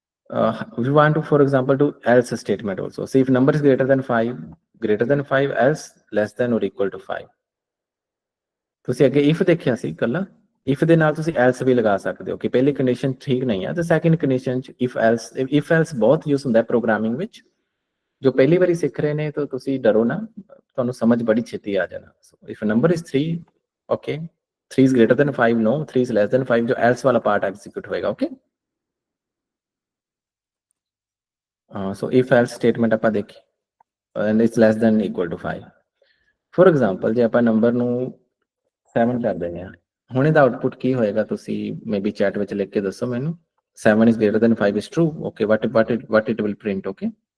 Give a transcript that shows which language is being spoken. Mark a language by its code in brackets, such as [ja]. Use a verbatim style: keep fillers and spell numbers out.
[en] uh, we want to, for example, do else statement also. So if number is greater than five, greater than five, else less than or equal to five. [pa] ਤੁਸੀਂ ਅੱਗੇ if ਦੇਖਿਆ ਸੀ, ਇਕੱਲਾ if they ਨਾਲ ਤੁਸੀਂ else ਵੀ ਲਗਾ ਸਕਦੇ ਹੋ ਕਿ ਪਹਿਲੀ ਕੰਡੀਸ਼ਨ ਠੀਕ ਨਹੀਂ ਹੈ ਤਾਂ ਸੈਕਿੰਡ ਕੰਡੀਸ਼ਨ ਚ ਇਫ ਐਲਸ, ਇਫ ਐਲਸ ਬਹੁਤ ਯੂਜ਼ ਹੁੰਦਾ ਹੈ ਪ੍ਰੋਗਰਾਮਿੰਗ ਵਿੱਚ. ਜੋ ਪਹਿਲੀ ਵਾਰੀ ਸਿੱਖ ਰਹੇ ਨੇ ਤਾਂ ਤੁਸੀਂ ਡਰੋ ਨਾ, ਤੁਹਾਨੂੰ ਸਮਝ ਬੜੀ ਛੇਤੀ ਆ ਜਾਣਾ. [en] so if number is three, okay, three is greater than five, no, three is less than five, [pa] ਜੋ ਐਲਸ ਵਾਲਾ ਪਾਰਟ ਐਗਜ਼ੀਕਿਊਟ ਹੋਏਗਾ, [en] Okay? [pa] So if else statement ਆਪਾਂ ਦੇਖੀ [en] and it's less than equal to five. [pa] For example, ਜੇ ਆਪਾਂ number ਨੂੰ seven ਕਰ ਦਿੰਦੇ ਹਾਂ, ਹੁਣ ਇਹਦਾ ਆਉਟਪੁਟ ਕੀ ਹੋਏਗਾ? ਤੁਸੀਂ ਮੇਬੀ ਚੈਟ ਵਿੱਚ ਲਿਖ ਕੇ ਦੱਸੋ ਮੈਨੂੰ. [en] Seven is greater than five is true, okay? What what it what it will print, okay?